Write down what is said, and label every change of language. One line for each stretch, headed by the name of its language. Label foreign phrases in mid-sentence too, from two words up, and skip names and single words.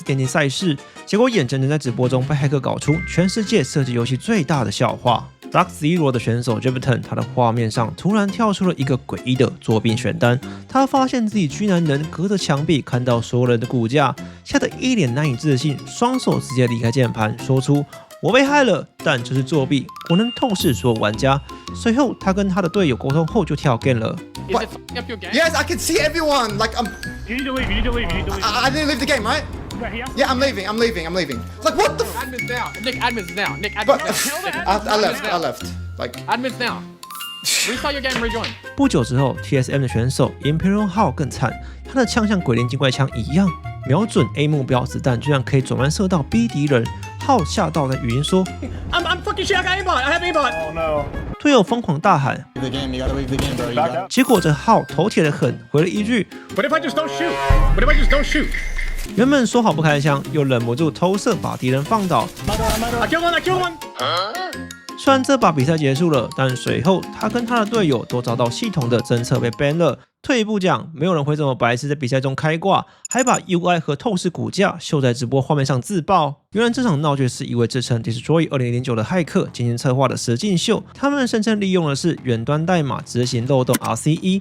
Chinese: 電競賽事，結果眼睜睜在直播中被駭客搞出全世界射擊遊戲最大的笑話。Dark Zero 的選手 Jebton， 他的畫面上突然跳出了一個詭異的作弊選單，他發現自己居然能隔着牆壁看到所有人的骨架，嚇得一臉難以置信，雙手直接離開鍵盤，說出我被害了，但這是作弊，我能透視所有玩家。隨後，他跟他的隊友溝通後就跳 game 了。
English: What? Yes, I can see everyone. Like You need to leave. You need to leave. You need to leave. I didn't leave the game, right? Yeah, I'm leaving. I'm leaving. I'm leaving. Like what the? Admin's down. Nick, admin's down. Nick, But admin's down. I left. I left. Like Admin's down. Restart your game. Rejoin.
Chinese: 不久之後 ，TSM 的選手 Imperial Hao 更慘，他的槍像鬼靈精怪槍一樣，瞄準 A 目標，子彈居然可以轉彎射到 B 敵人。浩嚇到在語音說
English: I'm fucking shit. I got aimbot. I have aimbot. Oh no.
Chinese: 隊友瘋狂大喊，
English: the game. You gotta leave the game, bro. You got.
Chinese: 結果這浩頭鐵的很，回了一句
English: What if I just don't shoot? What if I just don't shoot?
Chinese: 原本說好不開槍，又忍不住偷射把敵人放倒。
English: I killed one. I killed one.
Chinese: 雖然這把比賽結束了，但隨後他跟他的隊友都遭到系統的偵測被 ban 了。退一步講，沒有人會這麼白痴，在比賽中開掛，還把 UI 和透視骨架秀在直播畫面上自爆。原來這場鬧劇是一位自稱 Destroy 2009的駭客精心策劃的實境秀，他們聲稱利用的是遠端代碼執行漏洞 RCE。